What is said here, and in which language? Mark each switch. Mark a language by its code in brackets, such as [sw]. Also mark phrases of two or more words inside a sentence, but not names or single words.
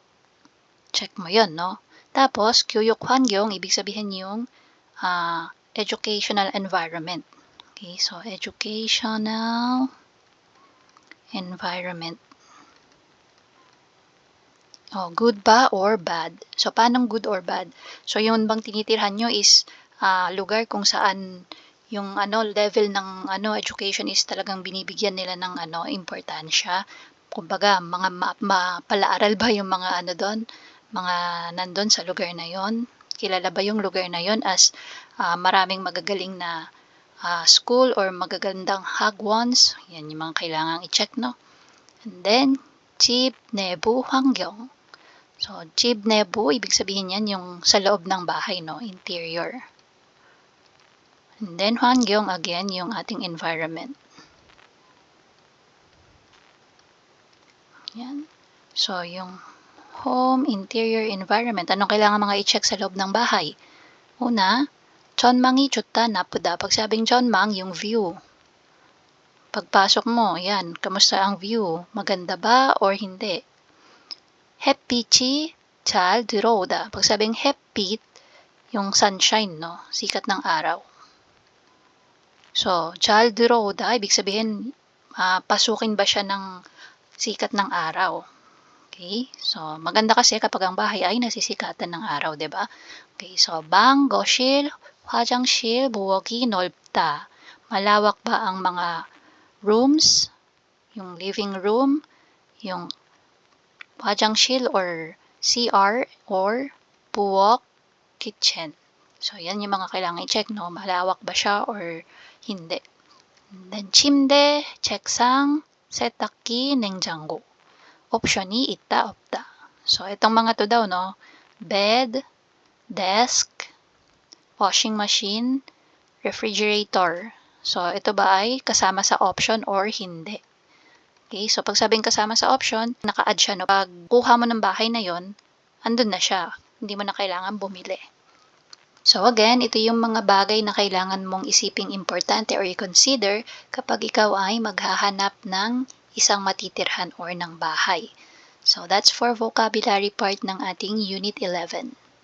[tl] Check mo yun, no? Tapos, [ko] 교육 환경, [tl] ibig sabihin yung [en] educational environment. Okay, so educational environment. Oh, good ba or bad? [tl] So, paano [en] good or bad? [tl] So, yung bang tinitirhan nyo is lugar kung saan yung level ng education is talagang binibigyan nila ng importansya. Kumbaga, mga mapalaaral ba yung mga doon? Mga nandun sa lugar na yon? Kilala ba yung lugar na yon as maraming magagaling na [en] school or [tl] magagandang hagwons? Yan yung mga kailangang i-check, no? [en] And then, [ko] 집 내부 환경. So, 집 내부, [tl] ibig sabihin yan yung sa loob ng bahay, no? Interior. [en] And then, [tl] 환경, again, yung ating environment. Yan. [en] So, yung home, interior, environment. [tl] Anong kailangan mga i-check sa loob ng bahay? Una, [ko] 전망이 좋다, 나쁘다. [tl] Pag sabing 전망, yung view. Pagpasok mo, yan, kamusta ang view? Maganda ba or hindi? [ko] 햇빛이 잘 들어오다. [tl] Pag sabing 햇빛, yung sunshine, no? Sikat ng araw. So, [ko] 잘 들어오다, [tl] ibig sabihin, pasukin ba siya ng sikat ng araw? Okay? So, maganda kasi kapag ang bahay ay nasisikatan ng araw, 'di ba? [en] Okay, so [ko] 방, 거실, 화장실, 부엌이 넓다. [tl] Malawak ba ang mga rooms, yung [en] living room, [tl] yung 화장실 or CR or 부엌, kitchen. So, yan yung mga kailangan i-check, no? Malawak ba siya or hindi. [en] And then, [ko] 침대, 책상, 세탁기, 냉장고. Option이 있다, 없다. [tl] So, itong mga to daw, no? [en] Bed, desk, washing machine, refrigerator. [tl] So, ito ba ay kasama sa option or hindi? [en] Okay, so [tl] pag sabing kasama sa option, naka-add siya, no? Pag kuha mo ng bahay na yon, andun na siya. Hindi mo na kailangan bumili. [en] So again, [tl] ito yung mga bagay na kailangan mong isiping importante or i-consider kapag ikaw ay maghahanap ng isang matitirhan or ng bahay. [en] So that's for vocabulary part [tl] ng ating [en] Unit 11.